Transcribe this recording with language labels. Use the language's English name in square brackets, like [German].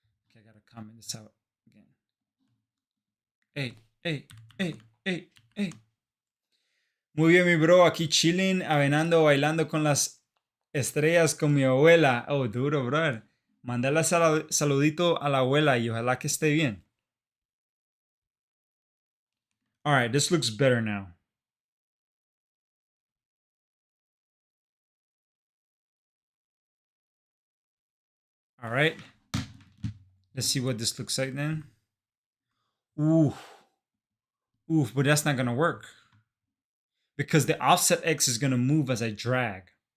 [English] Okay, I gotta comment this out again. Hey. [Spanish] Muy bien, mi bro, aquí chilling, avenando, bailando con las estrellas con mi abuela. Oh, duro, brother. Mandarle saludito a la abuela y ojalá que esté bien. [English] All right, this looks better now. All right. Let's see what this looks like then. Oof, but that's not gonna work. Because the offset X is gonna move as I drag.